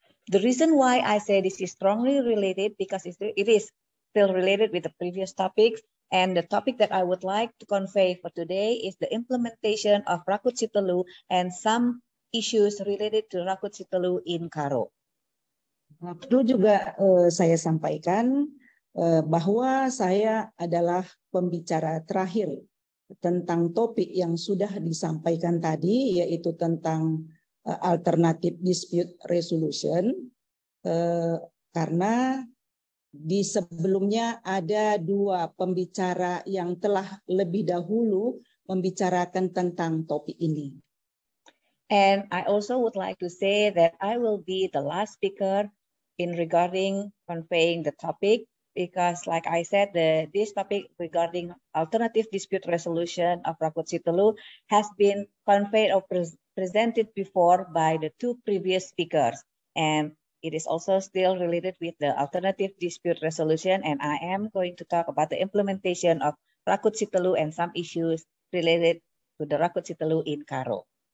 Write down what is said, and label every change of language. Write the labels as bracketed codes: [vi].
[en] The reason why I say this is strongly related because it is still related with the previous topics, and the topic that I would like to convey for today is the implementation of Rakut Sitelu and some issues related to Rakut Sitelu in Karo. [id] Perlu juga saya sampaikan bahwa saya adalah pembicara terakhir tentang topik yang sudah disampaikan tadi, yaitu tentang alternative dispute resolution, karena di sebelumnya ada dua pembicara yang telah lebih dahulu membicarakan tentang topik ini. [en] And I also would like to say that I will be the last speaker in regarding conveying the topic, because like I said, this topic regarding alternative dispute resolution of Rakut Sitelu has been conveyed or presented before by the two previous speakers, and it is also still related with the alternative dispute resolution, and I am going to talk about the implementation of Rakut Sitelu and some issues related to the Rakut Sitelu in Karo.